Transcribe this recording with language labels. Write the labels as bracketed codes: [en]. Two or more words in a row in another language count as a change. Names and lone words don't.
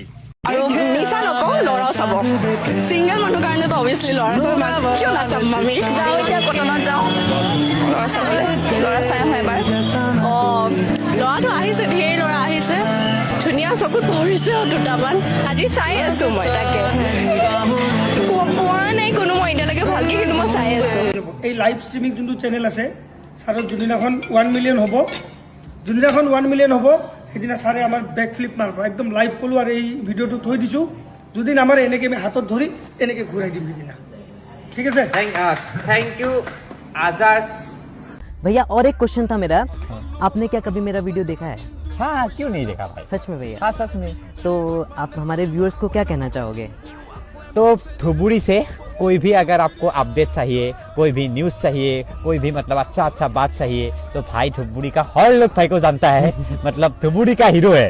[as] আৰু মিছা নকওঁ ল'ৰাও চাব চিংগল মানুহৰ কাৰণেতো অভিয়াছলি ল'ৰাটো কিয় নাচাম আমি যাওঁ এতিয়া কটনত যাওঁ ল'ৰা চাবলৈ ল'ৰা চাই আহোঁ এবাৰ ল'ৰাটো আহিছে ঢেৰ ল'ৰা আহিছে ধুনীয়া চকুত পৰিছে দুটামান আজি চাই আছোঁ মই তাকে পোৱা নাই কোনো মই এতিয়ালৈকে ভালকৈ কিন্তু মই চাই আছোঁ এই [en] live streaming [as] যোনটো চেনেল আছে ছাৰৰ যোনদিনাখন 1 মিলিয়ন হ'ব সেইদিনা ছাৰে আমাৰ [en] back flip [as] মাৰিব একদম লাইভ ক'লোঁ আৰু এই ভিডিঅ'টো থৈ দিছোঁ যদি নামাৰে এনেকৈ আমি হাতত ধৰি এনেকৈ ঘূৰাই দিম সেইদিনা ঠিক আছে [en] thank you आजाद [hi] भैया और एक क्वेश्चन था मेरा आपने क्या कभी मेरा वीडियो देखा है हाँ क्यों नहीं देखा भाई सच में भैया हाँ सच में तो आप हमारे व्यूअर्स को क्या कहना चाहोगे तो धुबुरी से कोई भी अगर आपको अपडेट चाहिए कोई भी न्यूज़ चाहिए कोई भी मतलब अच्छा बात चाहिए तो भाई धुबुरी का हर लोग भाई को जानता है मतलब धुबुरी का हीरो है